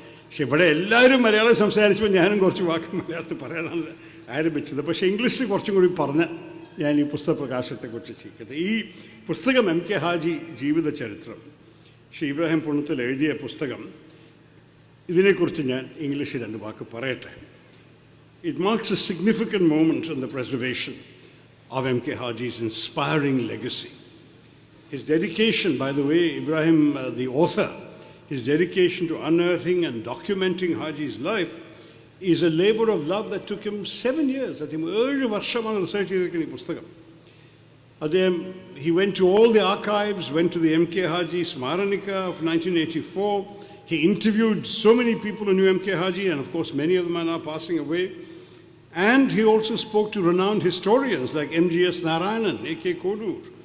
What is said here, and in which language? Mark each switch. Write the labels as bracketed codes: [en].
[ml] പക്ഷെ ഇവിടെ എല്ലാവരും മലയാളം സംസാരിച്ചപ്പോൾ ഞാനും കുറച്ച് വാക്ക് മലയാളത്തിൽ പറയാനാണ് ആരംഭിച്ചത്. പക്ഷേ ഇംഗ്ലീഷിൽ കുറച്ചും കൂടി പറഞ്ഞ് ഞാൻ ഈ പുസ്തക പ്രകാശത്തെക്കുറിച്ച് ചെയ്യിക്കട്ടെ. ഈ പുസ്തകം MK ഹാജി ജീവിത ചരിത്രം, ശ്രീ ഇബ്രാഹിം പുണത്തിൽ എഴുതിയ പുസ്തകം, ഇതിനെക്കുറിച്ച് ഞാൻ ഇംഗ്ലീഷിൽ 2 വാക്ക് പറയട്ടെ. [en] It marks a significant moment in the preservation of MK Haji's inspiring legacy. His dedication, by the way, Ibrahim, the author, his dedication to unearthing and documenting Haji's life is a labor of love that took him 7 years. I think [ml] 7 വർഷമാണ് research ചെയ്തിരിക്കുന്ന ഈ പുസ്തകം. അദ്ദേഹം [en] he went to all the archives, went to the MK Haji Smaranika of 1984. He interviewed so many people who knew MK Haji, and of course many of them are now passing away. And he also spoke to renowned historians like MGS Narayanan, A.K. Kodur.